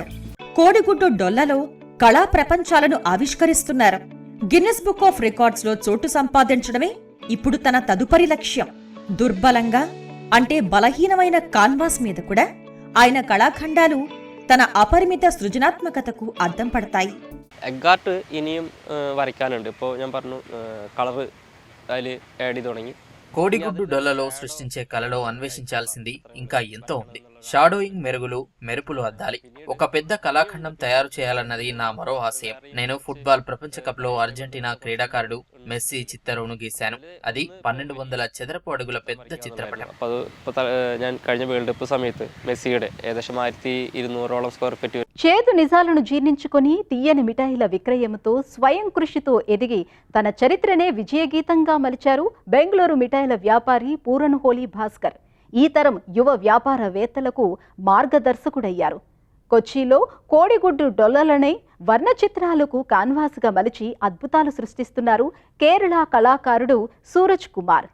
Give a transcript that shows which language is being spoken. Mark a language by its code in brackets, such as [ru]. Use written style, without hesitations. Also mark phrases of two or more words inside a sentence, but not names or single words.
[te] కోడిగుడ్డు డొల్లలో కళా ప్రపంచాలను ఆవిష్కరిస్తున్నారు. గిన్నెస్ బుక్ ఆఫ్ రికార్డ్స్ లో చోటు సంపాదించడమే ఇప్పుడు తన తదుపరి లక్ష్యం. దుర్బలంగా అంటే బలహీనమైన కాన్వాస్ మీద కూడా ఆయన కళాఖండాలు తన అపరిమిత సృజనాత్మకతకు అద్దం పడతాయి. [ml] എഗ്ഗാർട്ട് ഇനിയും വരയ്ക്കാനുണ്ട്. ഇപ്പോൾ ഞാൻ പറഞ്ഞു കളർ അതിൽ ആഡ് ചെയ്ത് തുടങ്ങി. [te] కోడిగుడ్డు డొల్లలో సృష్టించే కళలో అన్వేషించాల్సింది ఇంకా ఎంతో ఉంది. షాడోయింగ్, మెరుగులు, మెరుపులు అద్దాలి. ఒక పెద్ద కళాఖండం తయారు చేయాలన్నది నా మరో ఆశయం. నేను ఫుట్బాల్ ప్రపంచ కప్ లో అర్జెంటీనా క్రీడాకారుడు మెస్సీ చిత్తరువును గీశాను. అది 1200 చదరపు అడుగుల పెద్ద చిత్రపటం. [ml] ഞാൻ കഴിഞ്ഞ വേൾഡ് കപ്പ് സമയത്ത് മെസ്സിയുടെ ഏകദേശം 1200 സ്ക്വയർ ഫീറ്റ്. [te] చేదు నిజాలను జీర్ణించుకొని తీయని మిఠాయిల విక్రయంతో స్వయం కృషితో ఎదిగి తన చరిత్రనే విజయగీతంగా మలిచారు బెంగళూరు మిఠాయిల వ్యాపారి పూరన్హోళీ భాస్కర్. ఈ తరం యువ వ్యాపారవేత్తలకు మార్గదర్శకుడయ్యారు. కొచ్చిలో కోడిగుడ్డు డొల్లలనే వర్ణ చిత్రాలకు కాన్వాస్గా మలిచి అద్భుతాలు సృష్టిస్తున్నారు కేరళ కళాకారుడు సూరజ్ కుమార్.